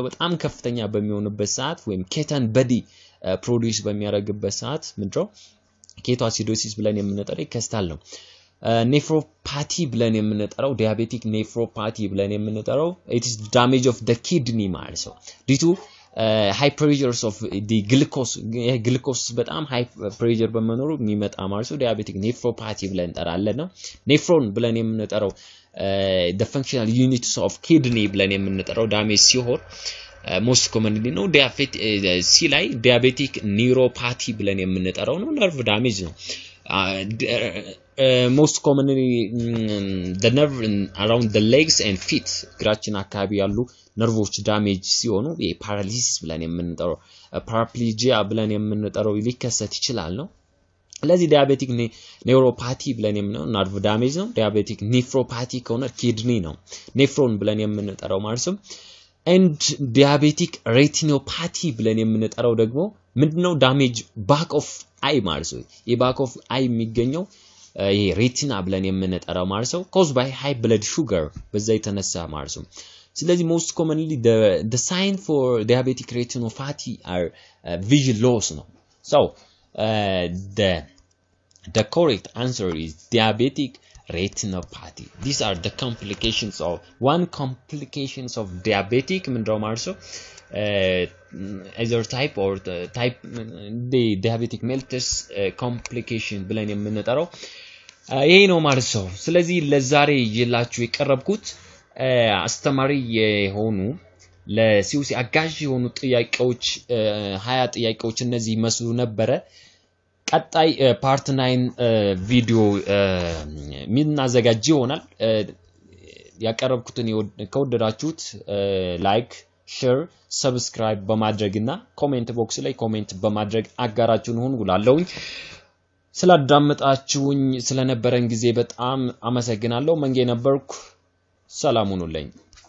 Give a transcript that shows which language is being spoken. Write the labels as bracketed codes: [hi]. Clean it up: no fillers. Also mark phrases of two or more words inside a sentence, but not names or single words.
[am] በጣም ከፍተኛ በሚሆንበት ሰዓት ወይም [en] keton body produce [am] በሚያደርግበት ሰዓት ምድረው ketoacidosis ብለን የምንጠራው ይከስታል ነው nephropathy ብለን የምንጠራው [en] diabetic nephropathy [am] ብለን የምንጠራው [en] it is damage of the kidney [am] ማለት ነው [en] due to high pressures of the glucose [am] በጣም [en] high pressure [am] በመኖሩ የሚመጣ ማለት ነው [en] diabetic nephropathy [am] ብለን እንጠራለን ነው nephron ብለን የምንጠራው [en] the functional units of kidney [am] ብለን የምንጠራው damage ሲሆን [en] most commonly [am] ነው ሲ ላይ [en] diabetic neuropathy [am] ብለን የምንጠራው ነው [en] nerve damage [am] ነው [en] most commonly the nerve around the legs and feet [am] እግራችን አካባቢ ያሉ ነርቮች ዳሜጅ ሲሆኑ የፓራሊሲስ ብለን የምንጠራው paraplegia ብለን የምንጠራው ሊከሰት ይችላል ነው ለዚህ [en] diabetic neuropathy [am] ብለን የምንጠራው [en] nerve damage [am] ነው [en] diabetic nephropathy [am] ከሆነ kidney ነው nephron ብለን የምንጠራው ማለት ነው [en] and diabetic retinopathy [am] ብለን የምንጠራው ደግሞ ምንድነው [en] damage back of eye [am] ማለት ነው የ [en] back of eye [am] የሚገኘው ይሄ ሬቲና ብለን የምንጠራው ማለት ነው [en] caused by high blood sugar [am] በዛ የተነሳ ማለት ነው ስለዚህ [en] most commonly the sign for diabetic retinopathy are vision loss [am] ነው so [en] the correct answer is diabetic retinopathy these are the complications of of diabetic [am] ምንድነው ማለት ነው [en] either type or the diabetic mellitus complication [am] ብለን የምንጠራው ይሄ ነው ማለት ነው ስለዚህ ለዛሬ ይላችሁ የቀረብኩት አስተማሪ የሆኑ ለሲዩሲ አጋዥ የሆኑ ጥያቄዎች 20 ጥያቄዎች እነዚህ መስሉ ነበር ቀጣይ ፓርት 9 ቪዲዮ ምን አዘጋጅ ይሆናል ያቀረብኩትን ከወደዳችሁት [en] like share subscribe [am] በማድረግና [en] comment box [am] ላይ ኮሜንት በማድረግ አጋራችሁን ሁኑ ጉላለሁኝ ስላዳመጣችሁኝ ስለነበረን ጊዜ በጣም አመሰግናለሁ መንጌ ነበርኩ ሰላም ሁኑልኝ